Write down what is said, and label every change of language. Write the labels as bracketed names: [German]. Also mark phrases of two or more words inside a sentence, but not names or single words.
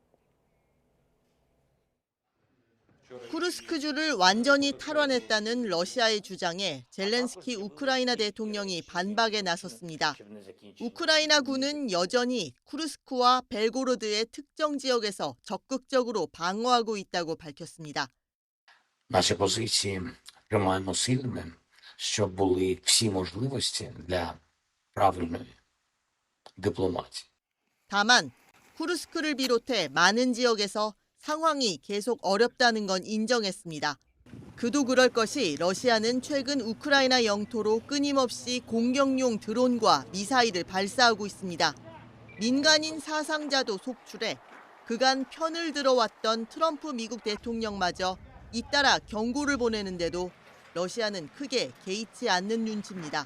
[Korean] 쿠르스크주를 완전히 탈환했다는 러시아의 주장에 젤렌스키 우크라이나 대통령이 반박에 나섰습니다. 우크라이나 군은 여전히 쿠르스크와 벨고로드의 특정 지역에서 적극적으로 방어하고 있다고 밝혔습니다. [Ukrainian] Наші позиції тримаємо сильними, щоб були всі можливості для правильної дипломатії. [Korean] 다만 쿠르스크를 비롯해 많은 지역에서 상황이 계속 어렵다는 건 인정했습니다. 그도 그럴 것이 러시아는 최근 우크라이나 영토로 끊임없이 공격용 드론과 미사일을 발사하고 있습니다. 민간인 사상자도 속출해 그간 편을 들어왔던 트럼프 미국 대통령마저 잇따라 경고를 보내는데도 러시아는 크게 개의치 않는 눈치입니다.